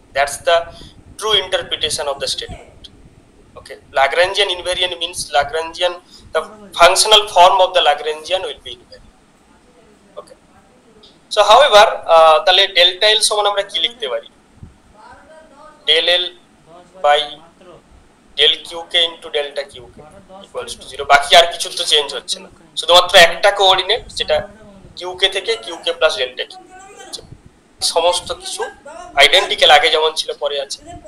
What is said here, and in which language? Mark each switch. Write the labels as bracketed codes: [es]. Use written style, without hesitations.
[en] That's the true interpretation of the statement. Okay, Lagrangian invariant means Lagrangian, the functional form of the Lagrangian will be invariant. Okay, so however [bn] তাহলে delta L সমান আমরা কি লিখতে পারি? [en] del L by del QK into delta QK equals to 0। [bn] বাকি আর কিছু তো change হচ্ছে না, শুধুমাত্র একটা কোঅর্ডিনেট যেটা QK থেকে QK plus delta Q, সমস্ত কিছু আইডেন্টিক্যাল, আগে যেমন ছিল পরে আছে।